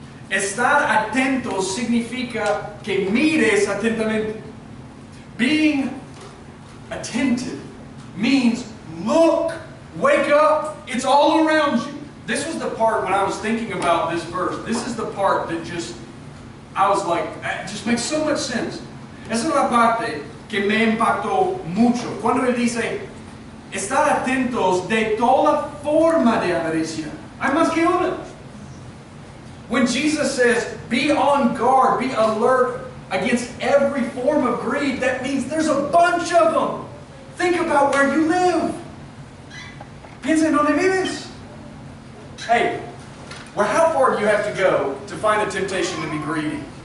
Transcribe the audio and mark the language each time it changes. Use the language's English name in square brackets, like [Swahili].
[Spanish] Estar atento significa que mires atentamente. [English] Being attentive means look, wake up, it's all around you. This was the part when I was thinking about this verse. This is the part that I was like, it just makes so much sense. [Spanish] Esa es la parte que me impactó mucho. Cuando él dice, estar atentos de toda forma de avaricia. Hay más que una. [English] When Jesus says, be on guard, be alert against every form of greed, that means there's a bunch of them. Think about where you live. [Spanish] Piensa en donde vives. [English] Hey, well, how far do you have to go to find a temptation to be greedy?